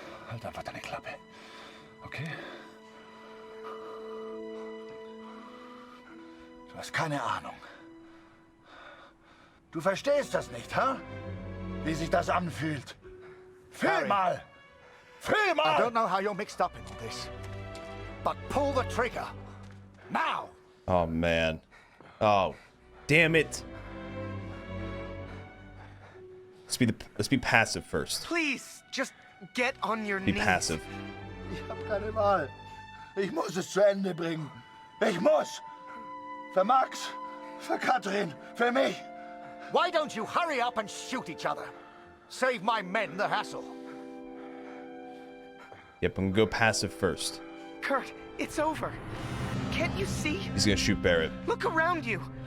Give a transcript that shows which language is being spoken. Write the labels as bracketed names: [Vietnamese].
[German] Halt einfach deine Klappe. Okay? Du hast keine Ahnung. Du verstehst das nicht, hä? Wie sich das anfühlt. Fühl [English] Harry. [German] mal! Fühl mal! [English] I don't know how you're mixed up in all this, but pull the trigger. Now! Oh, man. Oh, damn it. Let's be passive first. Please, just get on your Be knees. passive. [German] Ich hab keine Wahl. Ich muss es zu Ende bringen. Ich muss! Für Max, für Katrin, für mich. [English] Why don't you hurry up and shoot each other? Save my men the hassle. Yep, I'm gonna go passive first. Kurt, it's over. Can't you see? He's gonna shoot Barrett. Look around you.